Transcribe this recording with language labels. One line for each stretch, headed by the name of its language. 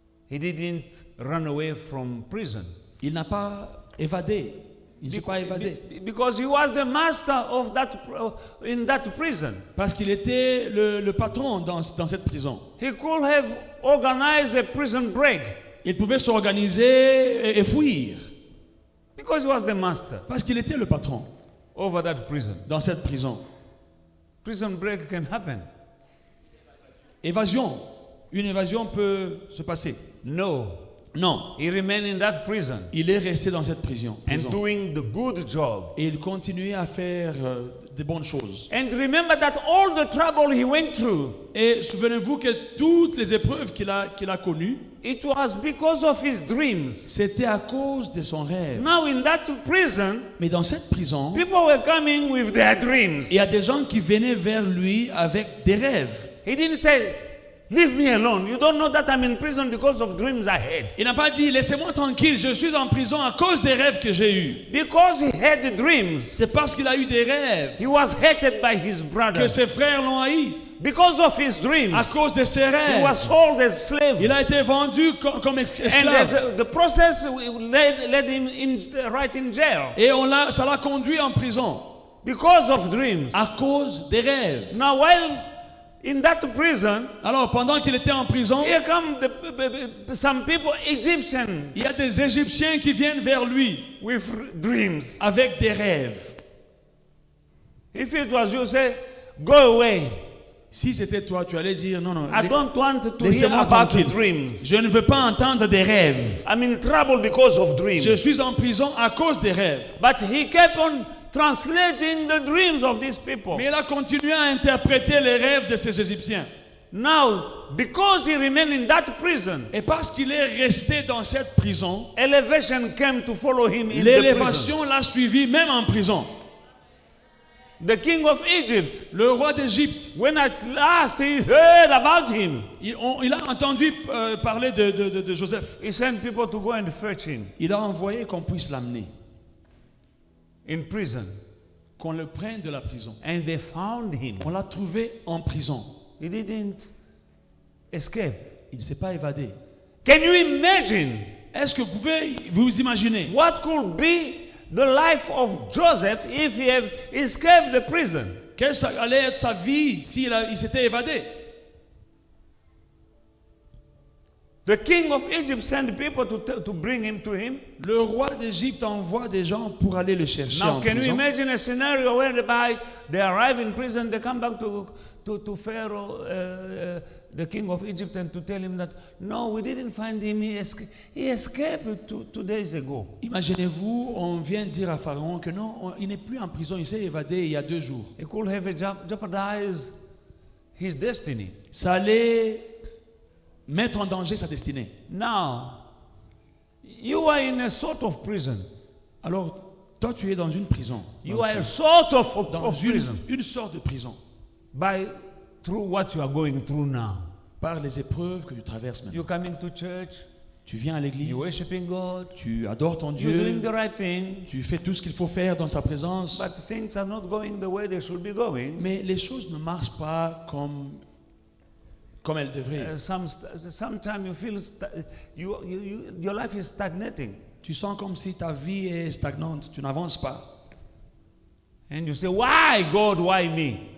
English: He didn't run away from prison.
French: Il n'a pas évadé. Il ne s'est pas évadé.
English: Because he was the master of in that prison.
French: Parce qu'il était le patron dans cette prison.
English: He could have organized a prison break.
French: Il pouvait s'organiser et fuir.
English: Because he was the master
French: Parce qu'il était le patron
English: over that prison.
French: dans cette prison.
English: Prison break can happen.
French: Évasion. Une évasion peut se passer.
English: No.
French: Non.
English: He remained in that prison
French: Il est resté dans cette prison.
English: and doing the good job.
French: Et il continuait à faire des bonnes choses.
English: And remember that all the trouble he went through,
French: Et souvenez-vous que toutes les épreuves qu'il a connues,
English: it was because of his dreams.
French: c'était à cause de son rêve.
English: Now in that prison,
French: Mais dans cette prison,
English: people were coming with their dreams.
French: il y a des gens qui venaient vers lui avec des rêves.
English: He didn't say, leave me alone. You don't know that I'm in prison because of dreams I had.
French: Il n'a pas dit, laissez-moi tranquille, je suis en prison à cause des rêves que j'ai eus.
English: Because he had dreams,
French: C'est parce qu'il a eu des rêves
English: he was hated by his
French: que
English: brothers.
French: ses frères l'ont haï.
English: Because of his dreams,
French: À cause de ses
English: he
French: rêves,
English: was sold as slave.
French: il a été vendu comme
English: And
French: esclave.
English: the process led him right in jail.
French: Et ça l'a conduit en prison
English: Because of dreams.
French: à cause des rêves.
English: Now while in that prison,
French: Alors pendant qu'il était en prison,
English: here come some people, Egyptians,
French: il y a des Égyptiens qui viennent vers lui
English: with dreams.
French: avec des rêves.
English: If it was you, say, go away.
French: Si c'était toi, tu allais dire non, non.
English: I don't want to hear
French: Laissez-moi
English: about
French: tranquille.
English: dreams.
French: Je ne veux pas entendre des rêves.
English: I'm in trouble because of dreams.
French: Je suis en prison à cause des rêves.
English: But he kept on translating the dreams of these people.
French: Mais il a continué à interpréter les rêves de ces Égyptiens.
English: Now, because he remained in that prison,
French: Et parce qu'il est resté dans cette prison,
English: elevation came to follow him in the prison.
French: l'élévation l'a suivi même en prison.
English: The king of Egypt,
French: Le roi d'Égypte,
English: when at last he heard about him,
French: il a entendu parler de Joseph.
English: he sent people to go and fetch him
French: Il a envoyé qu'on puisse l'amener,
English: in prison.
French: qu'on le prenne de la prison.
English: And they found him.
French: On l'a trouvé en prison.
English: He didn't escape.
French: Il ne s'est pas évadé.
English: Can you imagine
French: Est-ce que vous pouvez vous imaginer
English: what could be the life of Joseph if he had escaped the prison?
French: quelle allait être sa vie s'il s'était évadé?
English: The king of Egypt sent people to bring him to him.
French: Le roi d'Égypte envoie des gens pour aller le chercher
English: Now,
French: en
English: can you
French: prison.
English: imagine a scenario whereby they arrive in prison, they come back to Pharaoh, the king of Egypt and to tell him that, no, we didn't find him. He escaped 2 days ago.
French: Imaginez-vous, on vient dire à Pharaon que non, il n'est plus en prison, il s'est évadé il y a 2 jours.
English: It could have jeopardized his destiny.
French: Ça allait mettre en danger sa destinée.
English: Now, you are in a sort of prison.
French: Alors, toi, tu es dans une prison.
English: You are a sort of
French: Dans
English: prison
French: une sorte de prison.
English: through what you are going through now.
French: Par les épreuves que tu traverses maintenant.
English: You're coming to church,
French: Tu viens à l'église,
English: you're worshiping God,
French: tu adores ton
English: you're doing
French: Dieu,
English: the right thing,
French: tu fais tout ce qu'il faut faire dans sa présence.
English: but things are not going the way they should be going.
French: Mais les choses ne marchent pas comme elles devraient.
English: Sometimes you feel your life is stagnating.
French: Tu sens comme si ta vie est stagnante, tu n'avances pas.
English: And you say, why God, why me?